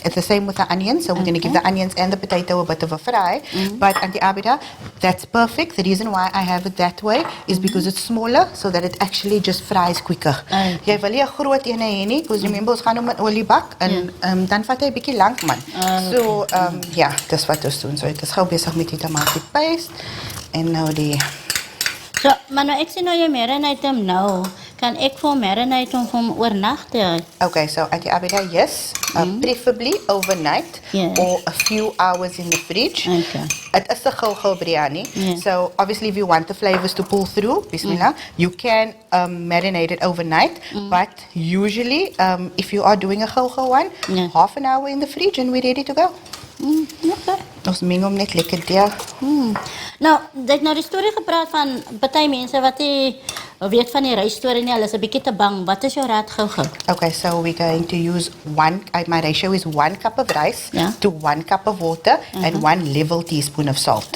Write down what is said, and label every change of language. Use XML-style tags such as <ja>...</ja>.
<en>It's the same with the onions, so we're going to give the onions and the potato a bit of a fry. But Auntie Abidah, that's perfect. The reason why I have it that way is because it's smaller, so that it actually just fries quicker.</en> <af>Jy wil nie 'n groot ene hê nie,</af> <en>because remember</en> <af>ons gaan hom in olie bak en dan vat hy 'n bietjie lank man. So ja, dis wat ons doen. So ek is gou besig met die tomatie paste en nou die. So, maar nou ek sien nou jy marinate hom nou. Kan ek vir marinate hom oornag te?</af> <en>Okay, so Auntie Abidah, yes, preferably overnight or a few hours in the fridge. It is a gul biryani, so obviously if you want the flavors to pull through, bismillah, you can marinate it overnight, but usually if you are doing a gul one, half an hour in the fridge and we're ready to go. Okay.</en> <af>Ons meng hom net lekker deur. Nou, dit nou die storie gepraat van party mense wat die weet van die reisstorie nie, hulle is 'n bietjie te bang. Wat is jou raad gou?</af> <en>Okay, so we're going to use my ratio is 1 cup of rice</en> <af>Ja.</af> <en>to 1 cup of water and 1 level teaspoon of salt.</en>